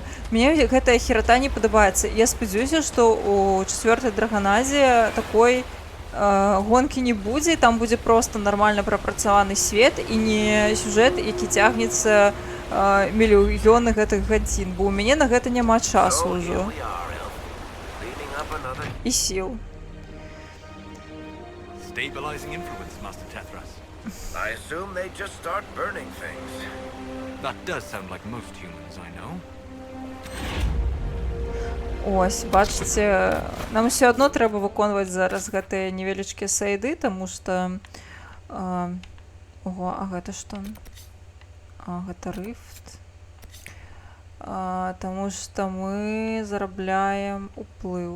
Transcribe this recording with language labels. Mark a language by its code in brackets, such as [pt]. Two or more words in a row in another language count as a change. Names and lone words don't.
[be] Мне гэтая херата не падабаецца. Я спадзяюся, што ў 4-й драгоназе такой гонкі не будзе, там будзе проста нармальна прапрацаваны свет і не сюжэт, які цягнецца мільёны гэтых гадзін, бо ў мяне на гэта няма часу ўжо. І сіл. [en] Stabilizing influence, Master Tethras. I assume they just start burning things. That does sound like most humans I know. [be] Ось, бачыце, нам усё адно трэба выконваць зараз гэтыя невялічкія сайды, таму што... Ого, а гэта што? Гэта рыфт. Таму што мы зарабляем уплыў.